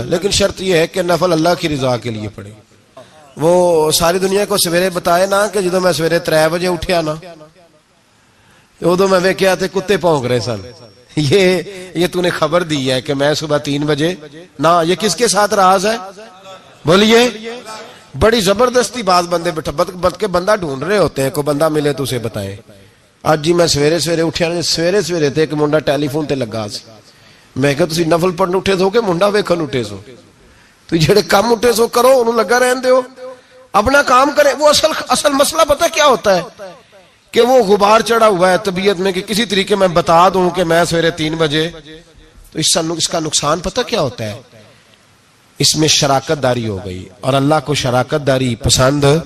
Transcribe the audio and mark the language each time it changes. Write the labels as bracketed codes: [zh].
[ur] لیکن شرط یہ ہے کہ نفل اللہ کی رضا کے لیے پڑھے. [pa] وہ ساری دنیا کو سویرے بتائے نا کہ جدو میں سویرے 3 بجے اٹھیا نا ادو میں ویکھیا تے کتے پونک رہے سن. [ur] یہ تو نے خبر دی ہے کہ میں صبح 3 بجے نہ. یہ کس کے ساتھ راز ہے؟ بولیے. بڑی زبردستی بعض بندے بٹ کے بندہ ڈھونڈ رہے ہوتے ہیں, کوئی بندہ ملے تو اسے بتائیں. [pa] آج جی میں سویرے سویرے اٹھیا, سویرے تے ایک منڈا ٹیلی فون تے لگا سی. میں کہا تسی نفل پڑھن اٹھے سو کہ منڈا ویکھن اٹھے سو؟ تو جڑے کام اٹھے سو کرو, انہوں لگا رہن دیو, اپنا کام کریں. [ur] وہ اصل مسئلہ پتہ کیا ہوتا ہے کہ وہ غبار چڑھا ہوا ہے طبیعت میں کہ کسی طریقے میں بتا دوں کہ میں سویرے 3 بجے. تو اس کا نقصان پتہ کیا ہوتا ہے؟ اس میں شراکت داری ہو گئی, اور اللہ کو شراکت داری پسند